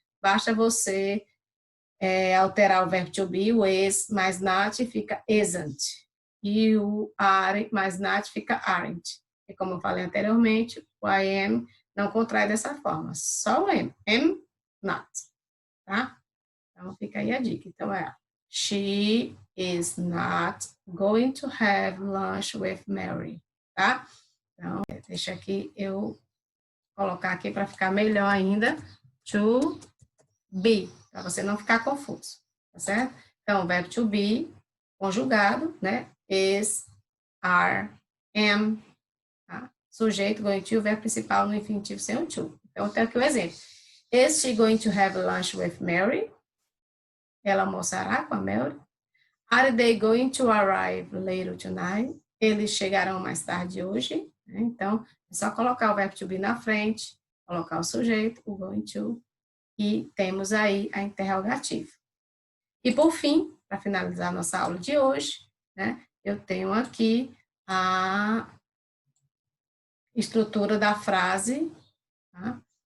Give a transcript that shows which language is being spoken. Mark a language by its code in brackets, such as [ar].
[pt] Basta você alterar o verbo to be, o is mais not fica isn't. E o are mais not fica aren't. E como eu falei anteriormente, o I am não contrai dessa forma, só o am not, tá? Então, fica aí a dica. [en] Então, she is not going to have lunch with Mary, tá? [pt] Então, deixa aqui eu colocar aqui para ficar melhor ainda, to be, para você não ficar confuso, tá certo? Então, o verbo to be, conjugado, né? Is, are, am, tá? Sujeito, going to, o verbo principal no infinitivo sem o to. Então, tem aqui o exemplo. [en] Is she going to have lunch with Mary? [pt] Ela almoçará com a Mary? [en] Are they going to arrive later tonight? [pt] Eles chegarão mais tarde hoje. Né? Então, é só colocar o verbo to be na frente, colocar o sujeito, o going to, e temos aí a interrogativa. E por fim, para finalizar nossa aula de hoje, né? Eu tenho aqui a estrutura da frase, tá?